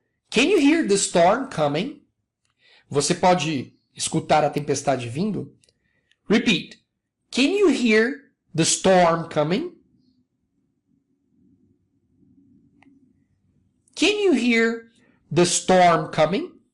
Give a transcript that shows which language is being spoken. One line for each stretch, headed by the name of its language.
English: Can you hear the storm coming?
Portuguese: Você pode escutar a tempestade vindo?
English: Repeat. Can you hear the storm coming? Can you hear the storm coming?